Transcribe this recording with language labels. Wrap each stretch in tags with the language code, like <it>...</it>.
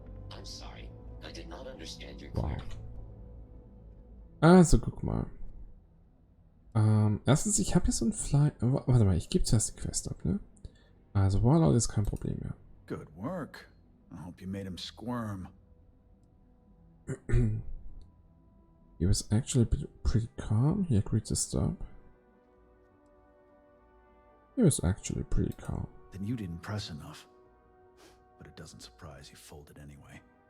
<en>I'm sorry, I did not understand your Wow. query.</en> <de>Also, guck mal. Erstens, ich habe hier so ein Fly... Warte mal, ich gebe zuerst die Quest ab, ne? Also Warlord ist kein Problem mehr.</de> <en>Good work. I hope you made him squirm. He was actually pretty calm. He agreed to stop. He was actually pretty calm. Then you didn't press enough. But it doesn't surprise he folded anyway.</en>